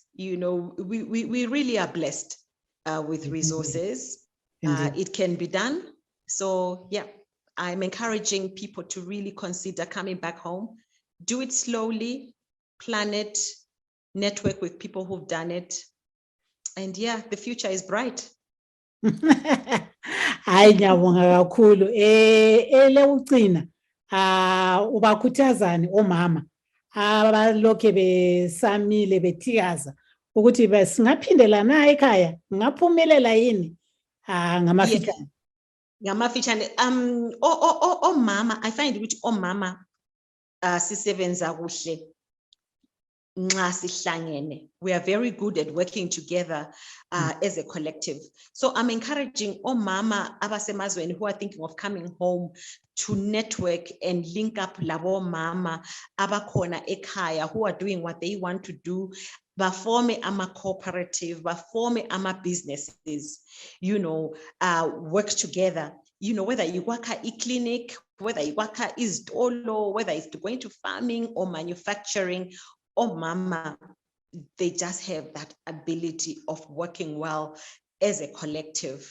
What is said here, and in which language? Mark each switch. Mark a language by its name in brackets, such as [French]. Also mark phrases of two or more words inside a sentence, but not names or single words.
[English] You know, we really are blessed with resources. It can be done. So yeah, I'm encouraging people to really consider coming back home. Do it slowly, plan it, network with people who've done it. And yeah, the future is bright. [North Ndebele] Hayi, ngiyabonga kakhulu. Ele ucina ubakhuthazani omama abalokhe besamile bethikaza ukuthi singaphindela na ekhaya, ngaphumelela yini? Ngamafitshane. Ngamafitshane, omama, [English] I find [North Ndebele] ukuthi omama sisebenza kuhle nxa sihlangene. [English] We are very good at working together as a collective. So I'm encouraging [North Ndebele] omama abasemazweni [English] who are thinking of coming home to network and link up [North Ndebele] labo mama abakhona ekhaya [English] who are doing what they want to do. Baforme ama cooperative, baforme ama businesses, you know, work together. You know, whether you work at clinic, whether you work at izitolo, whether it's going to farming or manufacturing, or mama, they just have that ability of working well as a collective.